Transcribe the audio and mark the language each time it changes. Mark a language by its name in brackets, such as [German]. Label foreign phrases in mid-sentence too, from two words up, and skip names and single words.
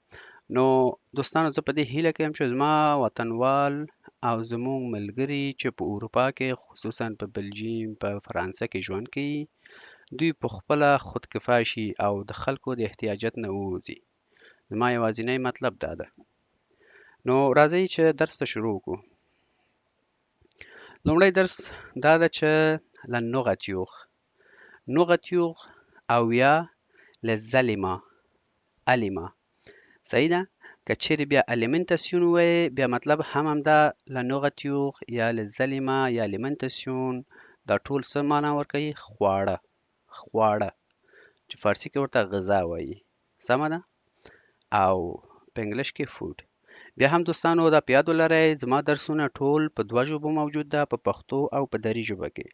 [Pashto] نو دوستانو، زه په دې هیله کوم چې زما وطنوال او زموږ ملګري چې په اروپا کې خصوصا په بلجیم په فرانسه کې ژوند کوي، دوی په خپله خودکفا شي او د خلکو د احتیاجات نه ووځي. زما یوازینی مطلب دا ده. نو راځئ چې درس ته شروع وکړو. لومړی درس دا ده چې [French] la nourriture [Pashto] او یا [French] les aliments. [Pashto] صحیح ده؟ که چیرې بیا alimentation وایې بیا مطلب هم همدا [French] la nourriture [Pashto] یا [French] les aliments [Pashto] یا alimentation دا ټول څه معنا ورکوي؟ خواړه چې فارسي کې ورته غذا وایي. سمه ده؟ او په انګلیش کې فود. بیا هم دوستانو دا په یاد ولرئ زما درسونه ټول په دوه ژبو موجود ده، په پښتو او په دري ژبه کې.